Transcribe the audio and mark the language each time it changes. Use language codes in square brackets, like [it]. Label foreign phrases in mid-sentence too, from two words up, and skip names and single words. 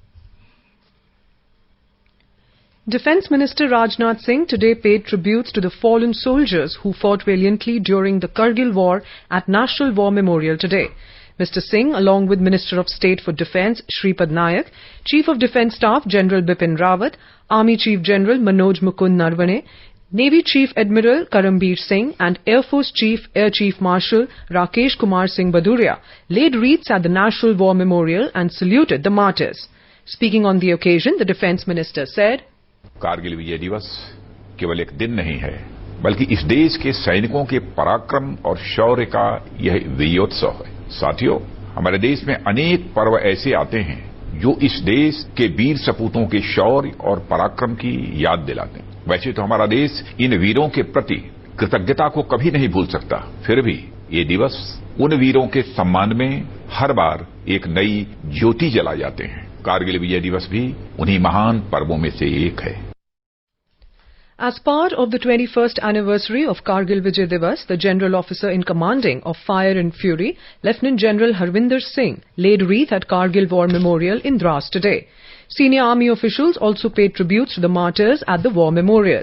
[en] Defence Minister Rajnath Singh today paid tributes to the fallen soldiers who fought valiantly during the Kargil war at National War Memorial today. Mr. Singh, along with Minister of State for Defence Shripad Nayak, Chief of Defence Staff General Bipin Rawat, Army Chief General Manoj Mukund Narwane, Navy Chief Admiral Karambir Singh and Air Force Chief Air Chief Marshal Rakesh Kumar Singh Baduria laid wreaths at the National War Memorial and saluted the martyrs. Speaking on the occasion, the Defence Minister said, [hi] कारगिल विजय दिवस केवल एक दिन नहीं है, बल्कि इस देश के सैनिकों के पराक्रम और शौर्य का यह विजयोत्सव है। साथियों, हमारे देश में अनेक पर्व ऐसे आते हैं जो इस देश के वीर सपूतों के शौर्य और पराक्रम की याद दिलाते हैं। वैसे तो हमारा देश इन वीरों के प्रति कृतज्ञता को कभी नहीं भूल सकता, फिर भी ये दिवस उन वीरों के सम्मान में हर बार एक नई ज्योति जला जाते हैं। कारगिल विजय दिवस भी उन्हीं महान पर्वों में से एक है। [en] As part of the 21st anniversary of Kargil Vijay Divas, the General Officer in Commanding of Fire and Fury, Lieutenant General Harvinder Singh, laid wreath at Kargil War Memorial in Dras today. Senior army officials also paid tributes to the martyrs at the War Memorial.